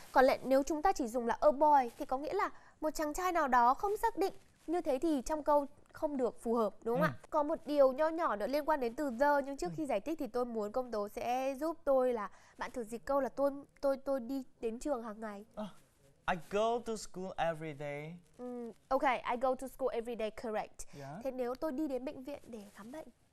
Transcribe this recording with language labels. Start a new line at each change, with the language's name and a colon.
Vietnamese: Còn lại nếu chúng ta chỉ dùng là
English: a boy
Vietnamese: thì có nghĩa là một chàng trai nào đó không xác định. Như thế thì trong câu không được phù hợp, đúng không ạ? Có một điều nho nhỏ nữa liên quan đến từ the, nhưng trước khi giải thích thì tôi muốn Công Tố sẽ giúp tôi là bạn thử dịch câu là tôi đi đến trường hàng ngày.
English: I go to school every day. Ok, I go to school every day, correct. Yeah.
Vietnamese: Thế nếu tôi đi đến bệnh viện để khám bệnh?